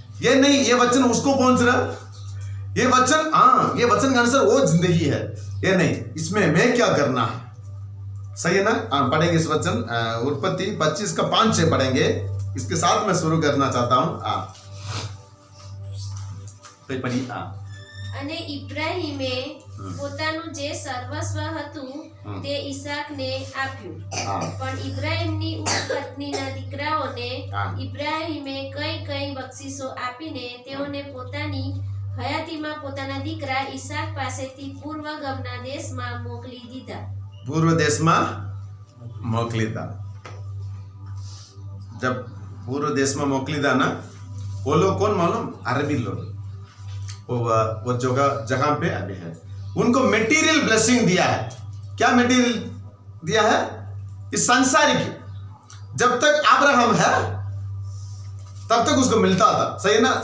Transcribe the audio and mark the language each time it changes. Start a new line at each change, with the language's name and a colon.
Hindi: ये नहीं ये वचन उसको पहुंच रहा, ये वचन ये वचन का अनुसार वो जिंदगी है, ये नहीं इसमें मैं क्या करना है, सही है ना। पढ़ेंगे इस वचन उत्पत्ति 25 का 5-6 पढ़ेंगे। इसके साथ मैं शुरू करना चाहता हूं। तो पढ़िए।
Gujarati: અને ઇબ્રાહીમે પોતાનું જે સર્વસ્વ હતું તે ઈસાકને આપ્યું, પણ ઇબ્રાહીમની ઉપપત્નીના દીકરાઓને ઇબ્રાહીમે કઈ બક્ષિસો આપીને તેઓને પોતાની હયાતીમાં પોતાના દીકરા ઈસાક પાસેથી પૂર્વગમના દેશમાં મોકલી દીધા।
Hindi: पूर्व देश में मोकली था। जब पूर्व देश में मोकली था ना, वो लोग कौन मालूम? अरबी लोग। वो जगह पे अभी है। उनको मेटीरियल ब्लेसिंग दिया है। क्या मेटीरियल दिया है? इस संसारिक, जब तक अब्राहम है तब तक उसको मिलता था, सही है ना।